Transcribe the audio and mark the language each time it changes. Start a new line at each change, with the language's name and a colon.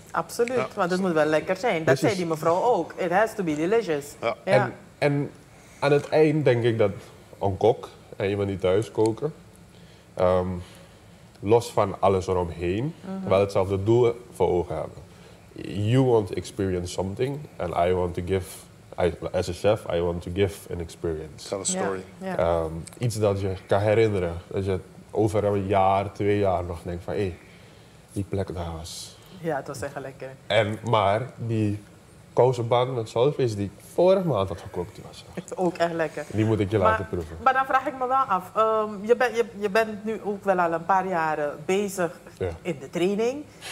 Dutch: Absoluut, want het moet wel lekker zijn. Dat zei die mevrouw ook.
English: It has to be delicious.
Dutch: Ja. En aan het eind denk ik dat een kok en iemand die thuis koken, los van alles eromheen, wel hetzelfde doel voor ogen hebben.
English: You want to experience something and I want to give, as a chef, I want to give an experience. Tell a story.
Dutch: Iets dat je kan herinneren. Dat je over een jaar, 2 jaar nog denkt van hé, die plek daar was. Ja, het was echt lekker. Maar die kousenbaan met zalfvis die ik vorige maand had gekookt, die was ook echt lekker. Die moet ik je laten proeven. Maar dan vraag ik me wel af. Je bent nu ook wel al een paar jaren bezig in de training.